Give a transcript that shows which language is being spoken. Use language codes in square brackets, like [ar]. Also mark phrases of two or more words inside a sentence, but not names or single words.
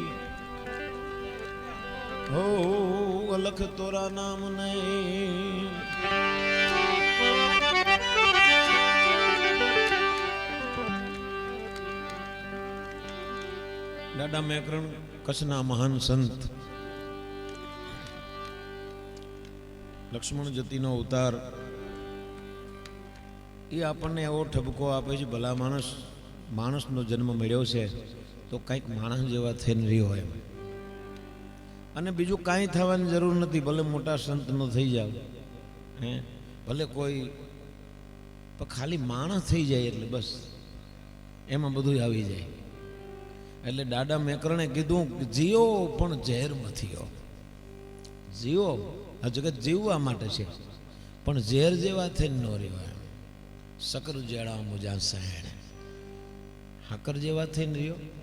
[gu] હો અલખ તોરા નામ નહીં દાદા મેકરણ કચ્છના મહાન સંત લક્ષ્મણ જતીનો અવતાર એ આપણે એવો ઠપકો આપે છે ભલા માણસ માણસનો જન્મ મળ્યો છે તો કંઈક માણસ જેવા થઈને રહ્યો હોય અને બીજું કાંઈ થવાની જરૂર નથી ભલે મોટા સંત નો થઈ જાવ હે ભલે કોઈ પણ ખાલી માણસ થઈ જાય એટલે બસ એમાં બધું આવી જાય એટલે દાદા મેકરણે કીધું જીવો પણ ઝેર મથીઓ જીવો આ જગત જીવવા માટે છે પણ ઝેર જેવા થઈને ન રહેવાય [kfr] સકર જેડા મુજા સહેણ [gu] હાકર જેવા થઈને રહ્યો